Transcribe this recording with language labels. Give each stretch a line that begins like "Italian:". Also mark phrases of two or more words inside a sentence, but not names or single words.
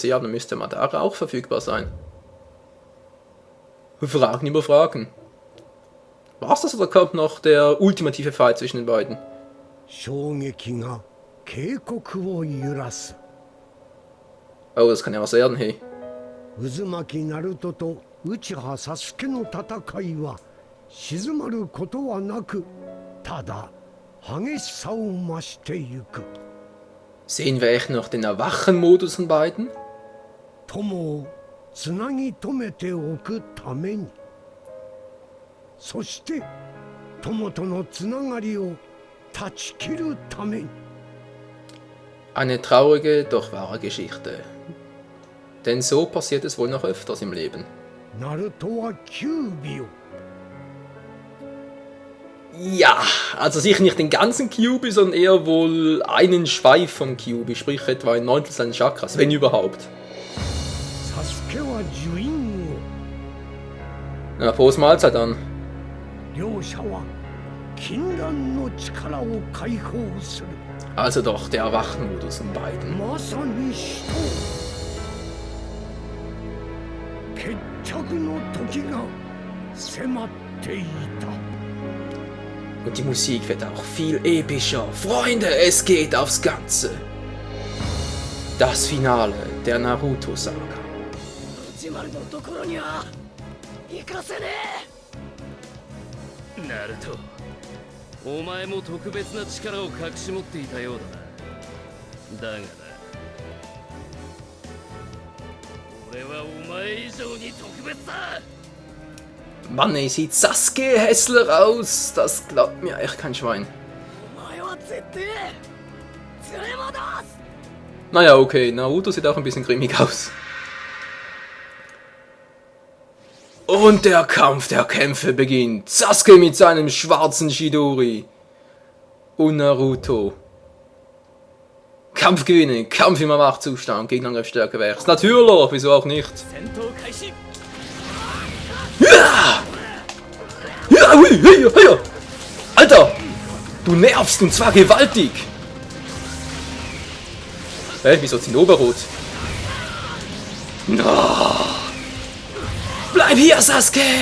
German: Ja, dann müsste Madara auch verfügbar sein. Fragen über Fragen. War's das oder kommt noch der ultimative Fight zwischen den beiden? Oh, das kann ja was werden, hey.
Japanese: うずまきナルトとうちはサスケの戦いは静まることはなく、ただ激しを増していく.
German: Sehen wir echt noch den Erwachen-Modus von beiden?
Japanese: 友繋ぎ止めておくために. そして友との繋がりを断ち切るために.
German: Eine traurige, doch wahre Geschichte. Denn so passiert es wohl noch öfters im Leben.
Japanese: ナルトは九尾を.
German: Ja, also sicher nicht den ganzen Kyuubi, sondern eher wohl einen Schweif vom Kyuubi, sprich etwa ein Neuntel seines Chakras, wenn überhaupt.
Japanese: サスケは呪印
German: Na, Prost Mahlzeit dann.
Japanese: 両者は禁断の力を解放する。
German: Also doch, der Erwachmodus in beiden.
Japanese: まさに死と決着の時が迫っていた。
German: Und die Musik wird auch viel epischer. Freunde, es geht aufs Ganze. Das Finale der Naruto-Saga.
Japanese: ジマルのところには行かせねナルト、お前も特別な力を隠し持っていたようだな。だがな、俺はお前以上に特別だ。
German: Mann, ey, sieht Sasuke hässlich aus. Das glaubt mir echt kein Schwein.
Japanese: え。お前は絶対連れ戻す。
German: Naja, okay, Naruto sieht auch ein bisschen grimmig aus. Und der Kampf der Kämpfe beginnt. Sasuke mit seinem schwarzen Chidori. Und Naruto. Kampf gewinnen, Kampf im Wachzustand, Gegenangriffsstärke wächst. Natürlich, wieso auch nicht.
Japanese: 戦闘開始。
German: Ja! Ja, hui, hui, hui. Alter! Du nervst und zwar gewaltig! Hä, wieso Zinnoberrot? No. Bleib hier, Sasuke!